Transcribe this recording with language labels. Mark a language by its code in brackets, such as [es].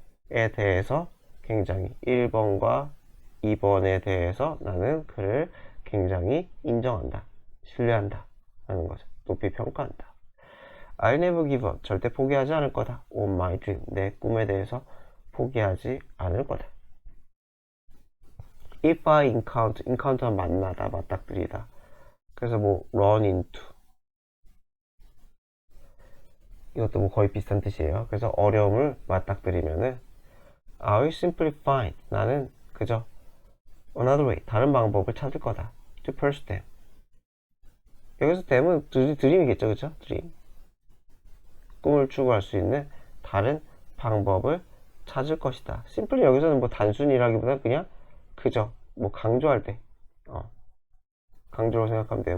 [ko] 에 대해서 굉장히 1번과 2번에 대해서 나는 그를 굉장히 인정한다. 신뢰한다. 라는 거죠. 높이 평가한다. [en] I'll never give up. [ko] 절대 포기하지 않을 거다. [en] On my dream. [ko] 내 꿈에 대해서 포기하지 않을 거다. [en] If I encounter [ko] 만나다, 맞닥뜨리다. 그래서 뭐 [en] run into. [ko] 이것도 뭐 거의 비슷한 뜻이에요. 그래서 어려움을 맞닥뜨리면은 [en] I will simply find. [ko] 나는 그저 [en] another way. [ko] 다른 방법을 찾을 거다. [en] To pursue them. [ko] 여기서 them은 드림이겠죠, 그쵸? 드림. 꿈을 추구할 수 있는 다른 방법을 찾을 것이다. 심플리 여기서는 뭐 단순이라기보다는 그냥 그저 뭐 강조할 때 강조로 생각하면 돼요.